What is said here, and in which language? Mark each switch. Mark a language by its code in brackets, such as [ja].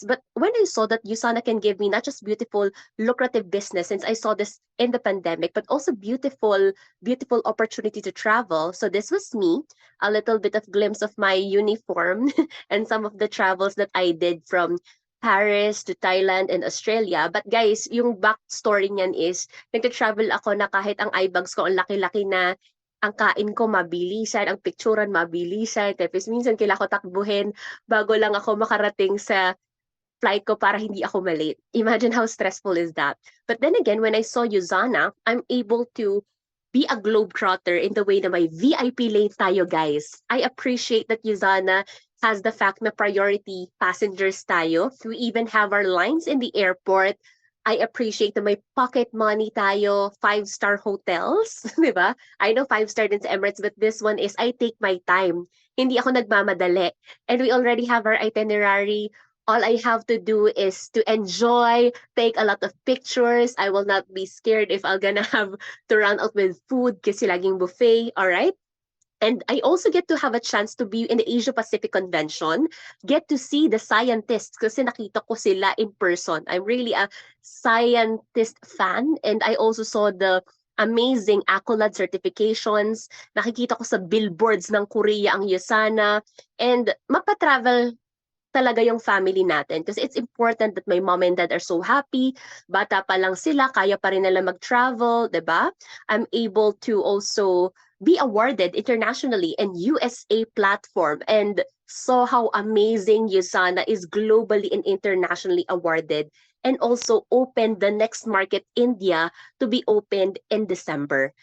[en] But when I saw that USANA can give me not just beautiful, lucrative business, since I saw this in the pandemic, but also beautiful, beautiful opportunity to travel. So this was me, a little bit of glimpse of my uniform and some of the travels that I did from Paris to Thailand and Australia. But guys, [tl] yung backstory niyan is, nagta-travel ako na kahit ang eye bags ko ang laki-laki na, ang kain ko mabilisan, ang picturean mabilisan, tapos minsan kailangan ko takbuhin bago lang ako makarating sa flight ko para hindi ako malate. [en] Imagine how stressful is that. But then again, when I saw USANA, I'm able to be a globetrotter in the way [tl] na may VIP lanes tayo, [en] guys. I appreciate that USANA has the fact [tl] na priority passengers tayo. [en] We even have our lines in the airport. I appreciate na may pocket money tayo, 5-star hotels, [tl] di ba? [en] I know 5-star din sa Emirates, but this one is I take my time. [tl] Hindi ako nagmamadali. [en] And we already have our itinerary. All I have to do is to enjoy, take a lot of pictures. I will not be scared if I'm gonna have to run out with food [tl] kasi laging buffet, [en] all right? And I also get to have a chance to be in the Asia Pacific Convention, get to see the scientists [tl] kasi nakita ko sila [en] in person. I'm really a scientist fan, and I also saw the amazing accolade certifications. [tl] Nakikita ko sa billboards ng Korea ang USANA, and mapatravel talaga yung family natin. [en] Because it's important that my mom and dad are so happy. [tl] Bata pa lang sila, kaya pa rin nila mag-travel, diba? [en] I'm able to also be awarded internationally in USA platform and saw how amazing USANA is globally and internationally awarded, and also opened the next market, India, to be opened in December.